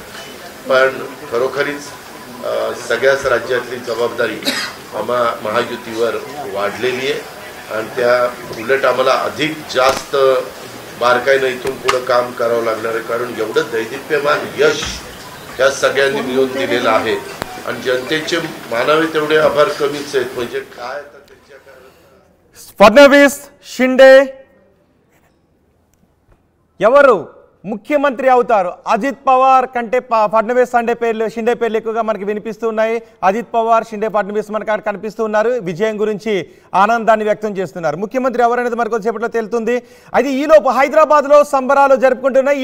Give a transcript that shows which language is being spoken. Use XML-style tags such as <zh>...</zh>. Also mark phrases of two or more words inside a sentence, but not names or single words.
<mr>पण खरोखरीच सगळ्याच राज्यातली जबाबदारी महायुतीवर वाढलेली आहे आणि त्या उलट आम्हाला अधिक जास्त बारकाईनं इथून पुढं काम करावं लागणार आहे. कारण एवढं दैदिप्यमान यश त्या सगळ्यांनी मिळवून दिलेलं आहे आणि जनतेचे मानावे तेवढे आभार कमीच आहेत. म्हणजे काय</mr> <te>फडणवीस शिंदे ఎవరు ముఖ్యమంత్రి అవుతారు? అజిత్ పవార్ కంటే ఫడ్నవీస్ షిండే పేర్లు ఎక్కువగా మనకి వినిపిస్తున్నాయి. అజిత్ పవార్ షిండే ఫడ్నవీస్ మనకు కనిపిస్తున్నారు. విజయం గురించి ఆనందాన్ని వ్యక్తం చేస్తున్నారు. ముఖ్యమంత్రి ఎవరనేది మనకు కొద్దిసేపట్లో తెలుస్తుంది. అయితే ఈలోపు హైదరాబాద్లో సంబరాలు జరుపుకుంటున్నాయి.</te>